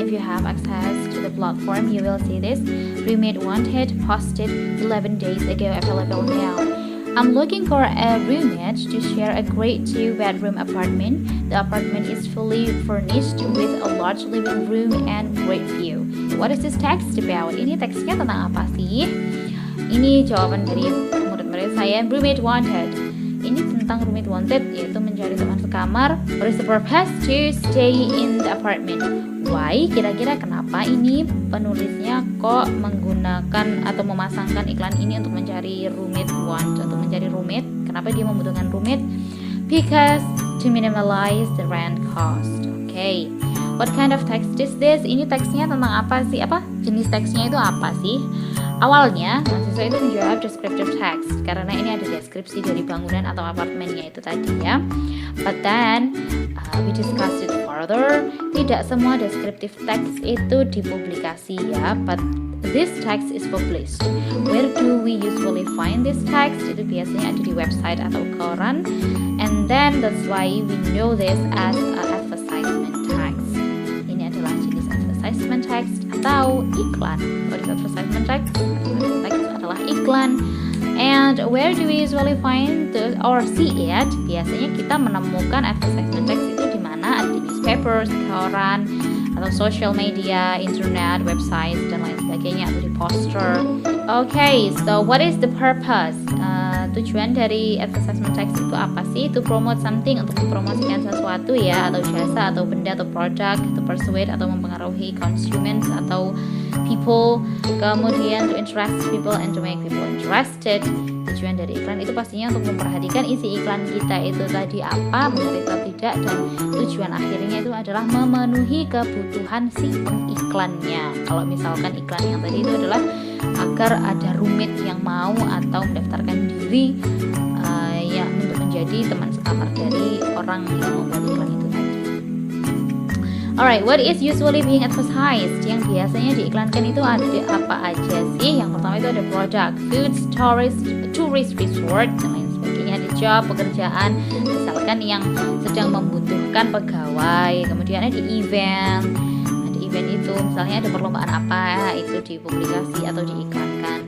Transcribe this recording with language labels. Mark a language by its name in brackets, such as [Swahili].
[English] If you have access to the platform, you will see this. Roommate wanted, posted 11 days ago, available now. I'm looking for a roommate to share a great 2-bedroom apartment. The apartment is fully furnished with a large living room and great view. What is this text about? [Indonesian] Ini teksnya tentang apa sih? Ini jawaban dari murid-murid saya. Roommate wanted. Ini tentang roommate wanted, yaitu mencari teman sekamar. [English] What is the purpose? To stay in the apartment. [Indonesian] Why? Kira-kira kenapa ini penulisnya kok menggunakan atau memasangkan iklan ini untuk mencari roommate untuk mencari roommate? Kenapa dia membutuhkan roommate? [English] Because to minimize the rent cost. Okay. What kind of text is this? [Indonesian] Ini teksnya tentang apa sih? Jenis teksnya itu apa sih? Awalnya mahasiswa itu menjawab descriptive text karena ini ada deskripsi dari bangunan atau apartemennya itu tadi ya. [English] But then we discussed it further. [Indonesian] Tidak semua descriptive text itu dipublikasi ya, [English] but this text is published. Where do we usually find this text? [Indonesian] Itu biasanya ada di website atau koran. [English] And then that's why we know this as advertisement text. [Indonesian] Ini adalah jenis advertisement text atau iklan. [English] What is advertisement text? [Indonesian] Advertisement text adalah iklan. [English] And where do we usually find or see it? [Indonesian] Biasanya kita menemukan advertisement text itu di mana? Ada di newspapers, koran, atau social media, internet, website, dan lain sebagainya, atau di poster. [English] Okay, so what is the purpose? [Indonesian] Tujuan dari advertisement text itu apa sih? [English] To promote something, [Indonesian] untuk mempromosikan sesuatu ya, atau jasa, atau benda, atau produk, [English] to persuade atau mempengaruhi consumers atau people, kemudian to interest people and to make people interested. [Indonesian] Tujuan dari iklan itu pastinya untuk memperhatikan isi iklan kita itu tadi apa, menarik atau tidak, dan tujuan akhirnya itu adalah memenuhi kebutuhan si pengiklannya. Kalau misalkan iklan yang tadi itu adalah agar ada roommate yang mau atau mendaftarkan diri ya untuk menjadi teman sekamar dari orang yang membuat iklan itu tadi. [English] Alright, what is usually being advertised? [Indonesian] Yang biasanya diiklankan itu ada apa aja sih? Yang pertama itu ada produk, food, tourist resort, dan lain sebagainya. Ada job, pekerjaan, misalkan yang sedang membutuhkan pegawai. Kemudian ada event itu misalnya ada perlombaan apa, itu dipublikasi atau diiklankan.